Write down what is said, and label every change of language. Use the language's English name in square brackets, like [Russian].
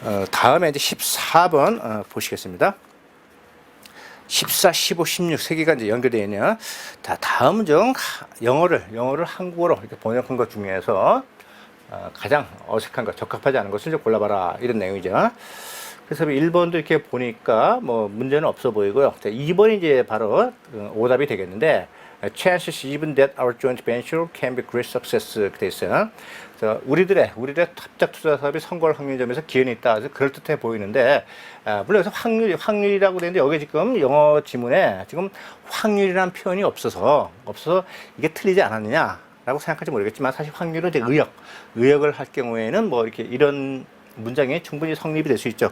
[Korean] 다음에 이제 14번 보시겠습니다. 14, 15, 16 세 개가 이제 연결되어 있네요. 자, 다음은 좀 영어를 한국어로 이렇게 번역한 것 중에서 가장 어색한 것, 적합하지 않은 것을 좀 골라봐라. 이런 내용이죠. 그래서 1번도 이렇게 보니까 뭐 문제는 없어 보이고요. 자, 2번이 이제 바로 오답이 되겠는데, [English] chances even that our joint venture can be great success [Korean] 이렇게 돼 있어요. 그래서 우리들의 합작 투자 사업이 성공할 확률 점에서 기회는 있다. 그래서 그럴듯해 보이는데, 물론 여기서 확률이라고 되는데 여기 지금 영어 지문에 지금 확률이라는 표현이 없어서 이게 틀리지 않았느냐라고 생각할지 모르겠지만 사실 확률은 이제 의역을 할 경우에는 뭐 이렇게 이런 문장이 충분히 성립이 될 수 있죠.